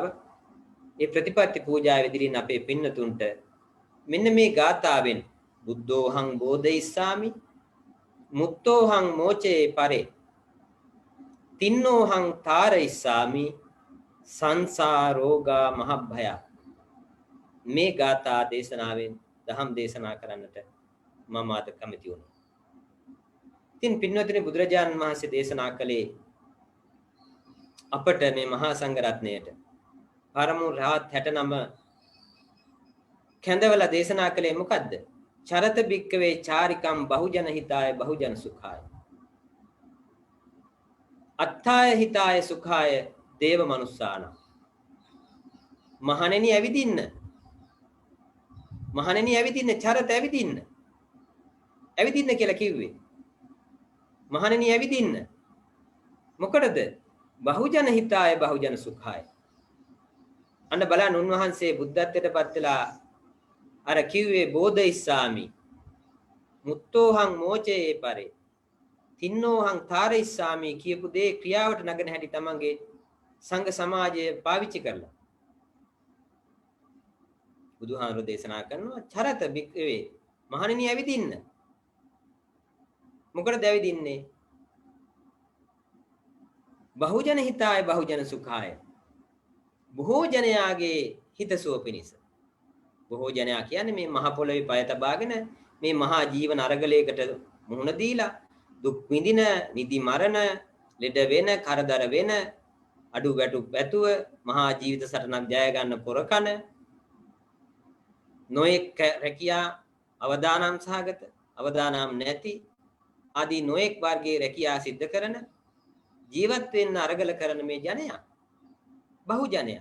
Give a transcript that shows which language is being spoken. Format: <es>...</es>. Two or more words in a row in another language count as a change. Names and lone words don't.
<si>ඒ ප්‍රතිපත්ති පූජාව ඉදිරියෙන් අපේ පින්නතුන්ට මෙන්න මේ ගාථාවෙන්</si> <pi>බුද්ධෝහං බෝධිස්සාමි මුත්තෝහං මෝචේ පරේ තින්නෝහං තාරයිස්සාමි සංසාරෝගා මහභය</pi> <si>මේ ගාථා දේශනාවෙන් දහම් දේශනා කරන්නට මම අද කැමති වුණා. ඉතින් පින්වත්නි බුදුරජාණන් වහන්සේ දේශනා කළේ අපට මේ මහා සංඝ රත්නයට පරම රහත් 69 කැඳවලා දේශනා කළේ මොකද්ද?</si> <pi>චරත බික්කවේ චාරිකම් බහුජන හිතාය බහුජන සුඛාය. අත්ථාය හිතාය සුඛාය දේව මනුස්සාන.</pi> <si>මහණෙනි ඇවිදින්න. මහණෙනි ඇවිදින්න චරත ඇවිදින්න. ඇවිදින්න කියලා කිව්වේ. මහණෙනි ඇවිදින්න. මොකටද?</si> <pi>බහුජන හිතාය බහුජන සුඛාය.</pi> <si>අන්න බලන්න උන්වහන්සේ බුද්ධත්වයට පත් වෙලා අර කිව්වේ</si> <pi>බෝධිස්සාමි මුත්තෝහං මෝචේ පරේ තින්නෝහං තාරයිස්සාමි</pi> <si>කියපු දේ ක්‍රියාවට නගන හැටි තමන්ගේ සංඝ සමාජය පාවිච්චි කරලා බුදුහාමුදුරෝ දේශනා කරනවා</si> <pi>චරත බික්කවේ</pi> <si>මහණෙනි ඇවිදින්න. මොකටද ඇවිදින්නේ?</si> <pi>බහුජන හිතාය බහුජන සුඛාය.</pi> <si>බොහෝ ජනයාගේ හිතසුව පිණිස. බොහෝ ජනයා කියන්නේ මේ මහ පොළොවේ පය තබාගෙන මේ මහා ජීවන අරගලයකට මුහුණ දීලා දුක් විඳින, නිදි මරණ, ලෙඩ වෙන, කරදර වෙන, අඩු වැටු පැතුව මහා ජීවිත සටනක් ජය ගන්න පොරකන නොඑක් රැකියා අවදානම් සහගත, අවදානම් නැති ආදී නොඑක් වර්ගයේ රැකියා සිද්ධ කරන ජීවත් වෙන්න අරගල කරන මේ ජනයා බහුජනයා.</si>